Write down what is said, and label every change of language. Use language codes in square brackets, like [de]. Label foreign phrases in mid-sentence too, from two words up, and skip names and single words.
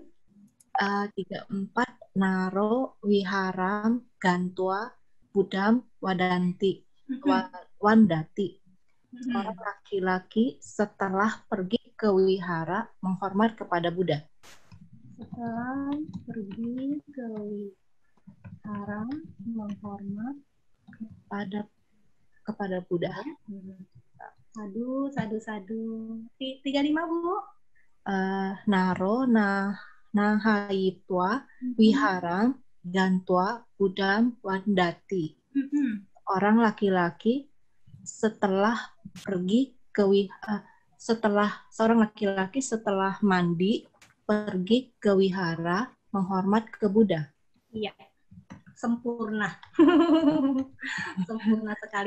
[pi] 34 Naro, Wiharam, Gantwa, Budam, Wadanti, Wandati. [id] Orang laki-laki setelah pergi ke wihara menghormat kepada Buddha. Setelah pergi ke wihara menghormat kepada Buddha. [pi] Sadu. 35 Bu. Naro, Nahaitwa, Wiharam, Gantwa, Budam, Wandati. [id] Orang laki-laki setelah mandi pergi ke wihara menghormat ke Buddha. Iya, sempurna. Sempurna sekali.